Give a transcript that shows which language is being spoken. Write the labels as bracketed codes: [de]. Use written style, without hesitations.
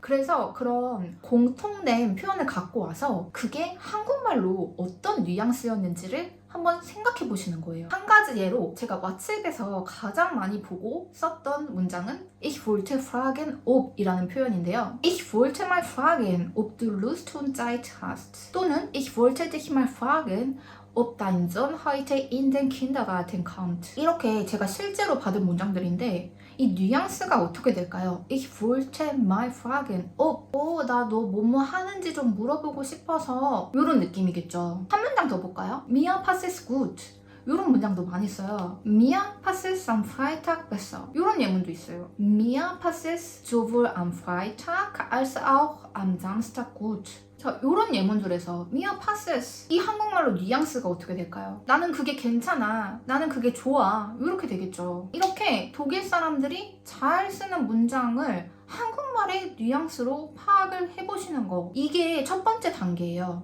[ko] 그래서 그런 공통된 표현을 갖고 와서 그게 한국말로 어떤 뉘앙스 였는지를 한번 생각해 보시는 거예요. 한 가지 예로 제가 왓츠앱에서 가장 많이 보고 썼던 문장은 [de] Ich wollte fragen ob [ko] 이라는 표현인데요. [de] Ich wollte mal fragen ob du Lust und Zeit hast [ko] 또는 [de] Ich wollte dich mal fragen ob dein Sohn heute in den Kindergarten kommt. [ko] 이렇게 제가 실제로 받은 문장들인데 이 뉘앙스가 어떻게 될까요? [de] Ich wollte mal fragen ob [ko] 나 너 뭐뭐 하는지 좀 물어보고 싶어서 이런 느낌이겠죠. 한 문장 더 볼까요? [de] Mir passt es gut. [ko] 이런 문장도 많이 써요. [de] Mir passt es am Freitag besser. [ko] 이런 예문도 있어요. [de] Mir passt es sowohl am Freitag als auch am Samstag gut. [ko] 자, 요런 예문들에서 [de] Mir passt es [ko] 이 한국말로 뉘앙스가 어떻게 될까요? 나는 그게 괜찮아. 나는 그게 좋아. 이렇게 되겠죠. 이렇게 독일 사람들이 잘 쓰는 문장을 한국말로 한국말의 뉘앙스로 파악을 해보시는 거. 이게 첫 번째 단계예요.